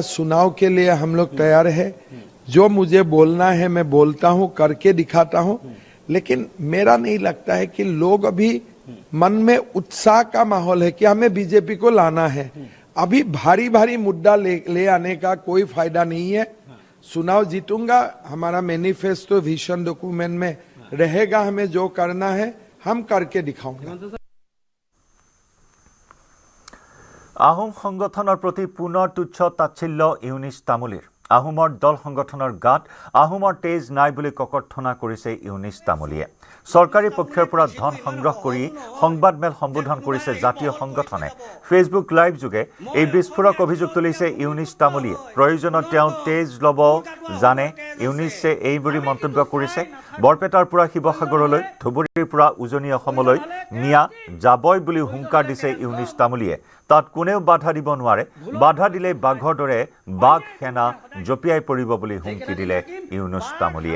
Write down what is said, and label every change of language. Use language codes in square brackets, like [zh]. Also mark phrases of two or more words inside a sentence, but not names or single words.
[hi] चुनाव के लिए हम लोग तैयार है जो मुझे बोलना है मैं बोलता हूं करके दिखाता हूं लेकिन मेरा नहीं लगता है कि लोग अभी मन में उत्साह का माहौल है कि हमें बीजेपी को लाना है अभी भारी भारी मुद्दा ले आने का कोई फायदा नहीं है चुनाव जीतूंगा हमारा [en] manifesto vision document [hi] में रहेगा हमें जो करना है हम करके दिखाऊंगा [as] আহোম সংগঠনৰ প্ৰতি পুনৰ তুচ্ছ তাচ্ছিল্য ইউনিছ তামুলীৰ আহোমৰ দল সংগঠনৰ গাত আহোমৰ তেজ নাই বুলি ককৰ্থনা কৰিছে ইউনিছ তামুলীয়ে চৰকাৰী পক্ষৰ পৰা ধন সংগ্ৰহ কৰি সংবাদমেল সম্বোধন কৰিছে জাতীয় সংগঠনে ফেচবুক লাইভ যোগে এই বিস্ফোৰক অভিযোগ তুলিছে ইউনিছ তামুলীয়ে প্ৰয়োজনত তেওঁ তেজ ল'ব জানে ইউনিছে এইবুলি মন্তব্য কৰিছে বৰপেটাৰ পৰা শিৱসাগৰলৈ ধুবুৰীৰ পৰা উজনি অসমলৈ নিয়া যাবই বুলি হুংকাৰ দিছে ইউনিছ তামুলীয়ে তাত কোনেও বাধা দিব নোৱাৰে বাধা দিলে বাঘৰ দৰে বাঘ সেনা জপিয়াই পৰিব বুলি হুমকি দিলে ইউনুছ তামুলীয়ে